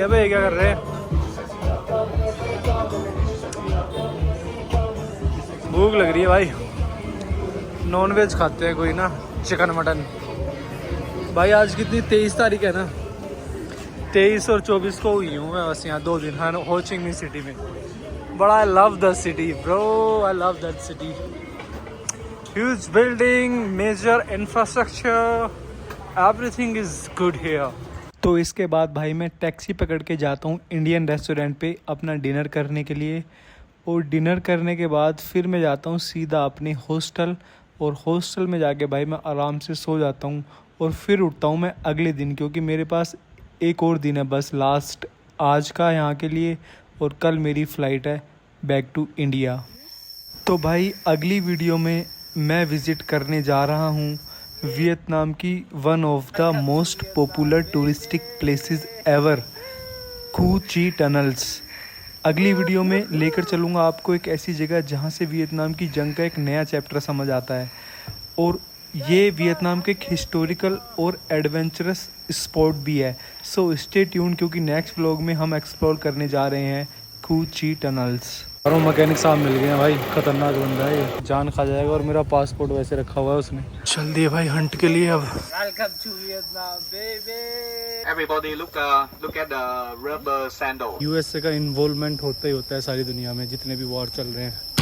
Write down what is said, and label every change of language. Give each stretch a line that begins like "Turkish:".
Hindi: अबे क्या कर रहे हैं, भूख लग रही है भाई। नॉन वेज खाते हैं कोई ना, चिकन मटन। भाई आज कितनी 23 तारीख है ना, 23 और 24 को हुई हूँ मैं बस यहाँ 2 दिन हाँ हो चिंग मिंग सिटी में।
English: But I love the city, bro. I love that city. Huge building, major infrastructure, everything is good here.
Hindi: तो इसके बाद भाई मैं टैक्सी पकड़ के जाता हूँ इंडियन रेस्टोरेंट पे अपना डिनर करने के लिए। और डिनर करने के बाद फिर मैं जाता हूँ सीधा अपने हॉस्टल, और हॉस्टल में जाके भाई मैं आराम से सो जाता हूँ। और फिर उठता हूँ मैं अगले दिन, क्योंकि मेरे पास एक और दिन है बस लास्ट आज का यहाँ के लिए, और कल मेरी फ़्लाइट है
English: Back to India.
Hindi: तो भाई अगली वीडियो में मैं विज़िट करने जा रहा हूँ वियतनाम की
English: one of the most popular touristic places ever,
Hindi: खू ची टनल्स। अगली वीडियो में लेकर चलूँगा आपको एक ऐसी जगह जहाँ से वियतनाम की जंग का एक नया चैप्टर समझ आता है। और ये वियतनाम के एक हिस्टोरिकल और एडवेंचरस स्पॉट भी है।
English: so stay tune,
Hindi: क्योंकि नेक्स्ट व्लॉग में हम एक्सप्लोर करने जा रहे हैं खू ची टनल्स। और मैकेनिक साहब मिल गए हैं भाई, खतरनाक बंदा है ये, जान खा जाएगा। और मेरा पासपोर्ट वैसे रखा हुआ है उसने। चल दिए भाई हंट के लिए अब।
English: Welcome to Vietnam, baby. Everybody look at the rubber sandal.
Hindi: USA का इन्वॉल्वमेंट होता ही होता है सारी दुनिया में, जितने भी वॉर चल रहे हैं।